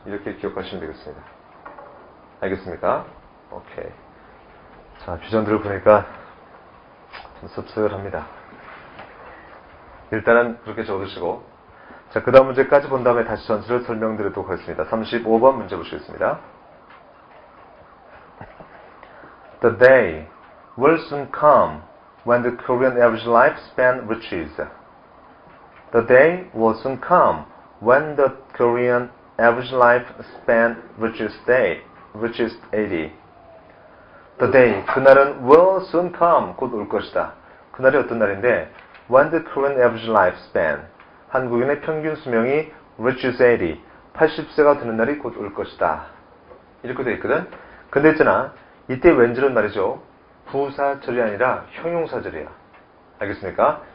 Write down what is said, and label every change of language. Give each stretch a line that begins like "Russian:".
Korean: 이렇게 기억하시면 되겠습니다. 알겠습니까? 오케이. 자, 규정들을 보니까 좀 씁쓸합니다. 일단은 그렇게 적어두시고 자, 그 다음 문제까지 본 다음에 다시 전체를 설명드리도록 하겠습니다. 35번 문제 보시겠습니다.
English: The day will soon come when the Korean average lifespan reaches. The day will soon come when the Korean average lifespan reaches 80. The day,
Korean: 그날은
English: will soon come,
Korean: 곧 올 것이다. 그날이 어떤 날인데,
English: when the Korean average lifespan,
Korean: 한국인의 평균 수명이
English: reaches 80,
Korean: 80세가 되는 날이 곧 올 것이다. 이렇게 되어 있거든. 근데 있잖아, 이때 왠지는 말이죠, 부사절이 아니라 형용사절이야. 알겠습니까?